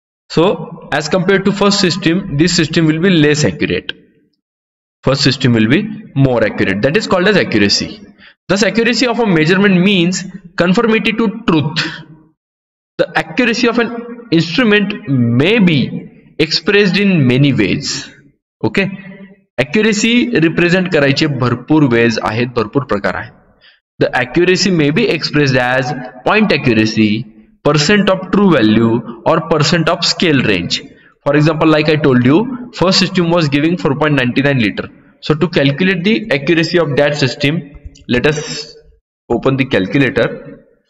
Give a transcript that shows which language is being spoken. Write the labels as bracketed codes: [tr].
[en] So as compared to first system, this system will be less accurate. First system will be more accurate. That is called as accuracy. Thus accuracy of a measurement means conformity to truth. The accuracy of an instrument may be expressed in many ways. [mr] Okay, accuracy represent करायचे भरपूर ways आहेत, भरपूर प्रकार आहेत. [en] The accuracy may be expressed as point accuracy, percent of true value or percent of scale range. For example, like I told you, first system was giving 4.99 liter. So to calculate the accuracy of that system, let us open the calculator.